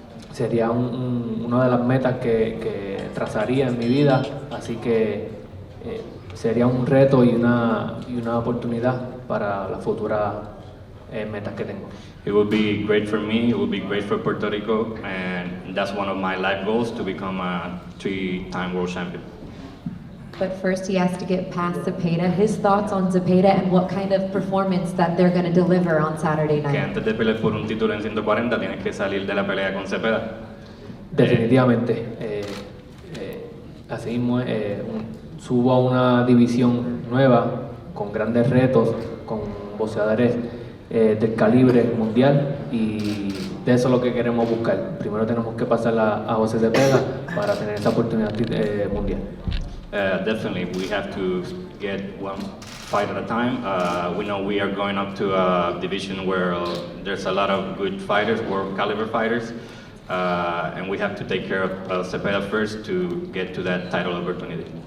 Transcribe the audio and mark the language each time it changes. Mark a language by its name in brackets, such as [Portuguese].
[Spanish] Sería una de las metas que trazaría en mi vida, así que sería un reto y una oportunidad para las futuras metas que tengo. [English] It will be great for me, it will be great for Puerto Rico, and that's one of my life goals, to become a 3-time world champion. But first he has to get past Zepeda. His thoughts on Zepeda and what kind of performance that they're going to deliver on Saturday [Spanish] Que [English] night. [Spanish] antes de pelear por un título en 140 tienes que salir de la pelea con Zepeda. Definitivamente. Así mismo, subo a una división nueva, con grandes retos, con boxeadores del calibre mundial, y de eso es lo que queremos buscar. Primero tenemos que pasar a José Zepeda para tener esa oportunidad mundial. [English] Definitely, we have to get one fight at a time. We know we are going up to a division where there's a lot of good fighters, world caliber fighters, and we have to take care of Zepeda first to get to that title opportunity.